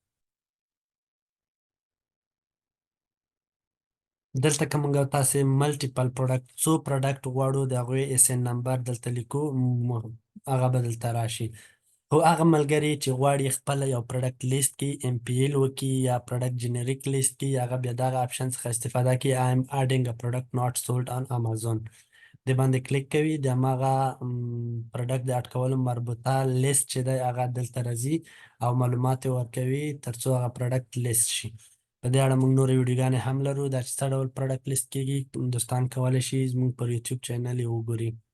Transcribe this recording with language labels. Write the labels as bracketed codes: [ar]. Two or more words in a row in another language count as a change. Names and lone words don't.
[ps] دلته که موږ او تاسې [en] multiple product [ps] څو پروډکټ غواړو د هغوی [en] ASIN number [ps] دلته لیکو، هغه به دلته راشي. خو هغه ملګري چې غواړي خپله یو پروډکټ لیست کړي، ام پی ایل وکړي یا [en] product generic [ps] لیست کړي، هغه بیا دغه اپشن څخه استفاده کړي [en] I am adding a product not sold on Amazon. [ps] د باندې کلیک کوي، د هماغه پروډکټ د اډ کولو مربوطه لیست چې دی هغه دلته راځي او معلومات یې ورکوي تر څو هغه پروډکټ لیست شي. په دې اړه موږ نورې ویډیوګانې هم لرو، دا چې څه ډول پروډکټ لیست کېږي دوستان کولی شي زموږ پر [en] YouTube channel [ps] یې وګوري.